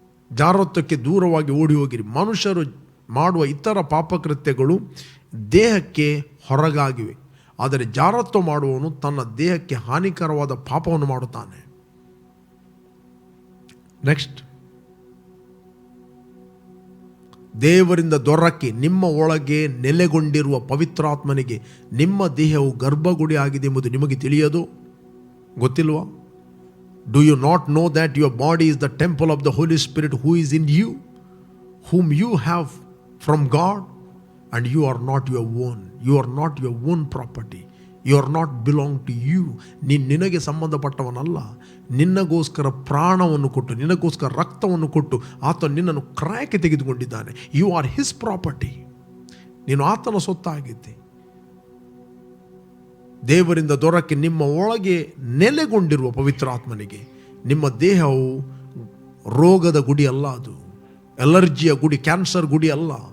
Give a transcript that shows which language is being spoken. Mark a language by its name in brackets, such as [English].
[Kannada] ಜಾರತ್ವಕ್ಕೆ ದೂರವಾಗಿ ಓಡಿ ಹೋಗಿರಿ. ಮನುಷ್ಯರು ಮಾಡುವ ಇತರ ಪಾಪಕೃತ್ಯಗಳು ದೇಹಕ್ಕೆ ಹೊರಗಾಗಿವೆ, ಆದರೆ ಜಾರತ್ವ ಮಾಡುವವನು ತನ್ನ ದೇಹಕ್ಕೆ ಹಾನಿಕರವಾದ ಪಾಪವನ್ನು ಮಾಡುತ್ತಾನೆ. ನೆಕ್ಸ್ಟ್, ದೇವರಿಂದ ದೊರಕಿ ನಿಮ್ಮ ಒಳಗೆ ನೆಲೆಗೊಂಡಿರುವ ಪವಿತ್ರಾತ್ಮನಿಗೆ ನಿಮ್ಮ ದೇಹವು ಗರ್ಭಗುಡಿ ಆಗಿದೆ ಎಂಬುದು ನಿಮಗೆ ತಿಳಿಯದು, ಗೊತ್ತಿಲ್ವಾ? [English] Do you not know that your body is the temple of the Holy Spirit who is in you, whom you have from God, and you are not your own. You are not your own property. You are not belong to you. [Kannada] ನಿನಗೆ ಸಂಬಂಧಪಟ್ಟವನಲ್ಲ. ನಿನ್ನಗೋಸ್ಕರ ಪ್ರಾಣವನ್ನು ಕೊಟ್ಟು, ನಿನಗೋಸ್ಕರ ರಕ್ತವನ್ನು ಕೊಟ್ಟು ಆತ ನಿನ್ನನ್ನು ಕ್ರಯಕ್ಕೆ ತೆಗೆದುಕೊಂಡಿದ್ದಾನೆ. [English] You are his property. [Kannada] ನೀನು ಆತನ ಸೊತ್ತಾಗಿದ್ದೆ. ದೇವರಿಂದ ದೊರಕಿ ನಿಮ್ಮ ಒಳಗೆ ನೆಲೆಗೊಂಡಿರುವ ಪವಿತ್ರಾತ್ಮನಿಗೆ ನಿಮ್ಮ ದೇಹವು ರೋಗದ ಗುಡಿ ಅಲ್ಲ, ಅದು ಅಲರ್ಜಿಯ ಗುಡಿ, ಕ್ಯಾನ್ಸರ್ ಗುಡಿ ಅಲ್ಲ.